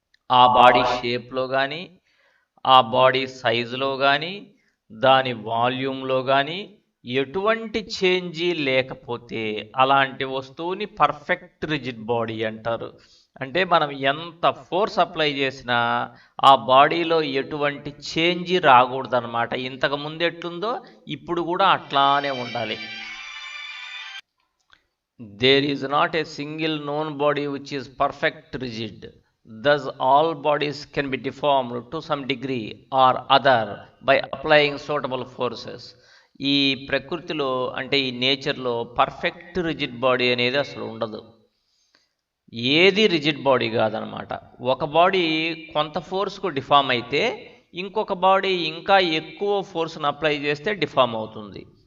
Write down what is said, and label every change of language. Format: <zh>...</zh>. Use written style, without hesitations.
<te>ఆ బాడీ షేప్లో కానీ ఆ బాడీ సైజులో కానీ దాని వాల్యూమ్లో కానీ ఎటువంటి చేంజీ లేకపోతే అలాంటి వస్తువుని పర్ఫెక్ట్ రిజిడ్ బాడీ అంటారు. అంటే మనం ఎంత ఫోర్స్ అప్లై చేసినా ఆ బాడీలో ఎటువంటి చేంజీ రాకూడదన్నమాట. ఇంతకు ముందు ఎట్లుందో ఇప్పుడు కూడా అట్లానే ఉండాలి.</te> <en>There is not a single known body which is perfect rigid, thus all bodies can be deformed to some degree or other by applying suitable forces.</en> <te>ఈ ప్రకృతిలో అంటే ఈ నేచర్లో పర్ఫెక్ట్ రిజిడ్ బాడీ అనేది అసలు ఉండదు. ఏది రిజిడ్ బాడీ కాదనమాట. ఒక బాడీ కొంత ఫోర్స్కు డిఫార్మ్ అయితే ఇంకొక బాడీ ఇంకా ఎక్కువ ఫోర్స్ను అప్లై చేస్తే డిఫార్మ్ అవుతుంది.</te>